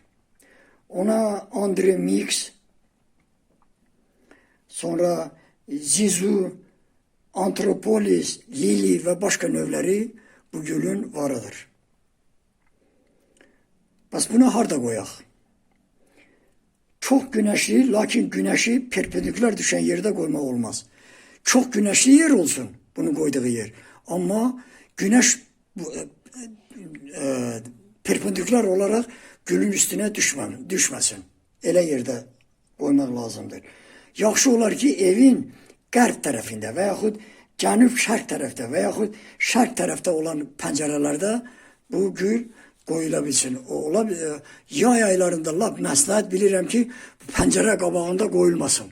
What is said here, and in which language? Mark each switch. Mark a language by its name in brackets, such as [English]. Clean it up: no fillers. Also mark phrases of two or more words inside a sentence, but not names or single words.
[Azerbaijani] Ona Andre Mix, sonra Zizu, Antropolis, Lili ve başka növləri bu gülün varıdır. Bəs bunu harda qoyaq? [Turkish] Çok güneşli, lakin güneşi perpendiküler düşen yerde koyma olmaz. Çok güneşli yer olsun bunu koyduğu yer. Ama güneş perpendiküler olarak gülün üstüne düşmesin. [Azerbaijani] Elə yerde koymaq lazımdır. Yaxşı olar ki, evin qərb tərəfində və yaxud cənub-şərq tərəfdə və yaxud şərq tərəfdə olan pəncərələrdə bu gül qoyula bilsin. Yay aylarında lap məsləhət bilirəm ki, pəncərə qabağında qoyulmasın.